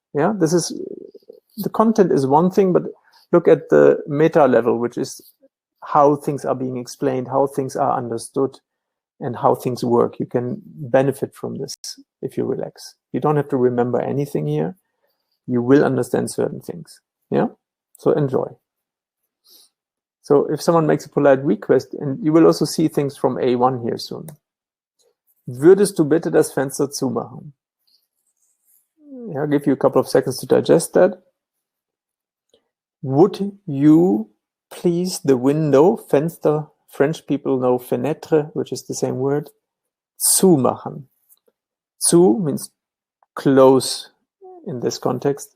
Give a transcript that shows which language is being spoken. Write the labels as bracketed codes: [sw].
[en] Yeah, this is, the content is one thing, but look at the meta level, which is how things are being explained, how things are understood, and how things work. You can benefit from this if you relax. You don't have to remember anything here. You will understand certain things. Yeah, so enjoy. So if someone makes a polite request, and you will also see things from A1 here soon. [de] Würdest du bitte das Fenster zumachen? [en] Yeah, I'll give you a couple of seconds to digest that. Would you please the window, Fenster, French people know fenêtre, which is the same word, zumachen. Zu means close in this context.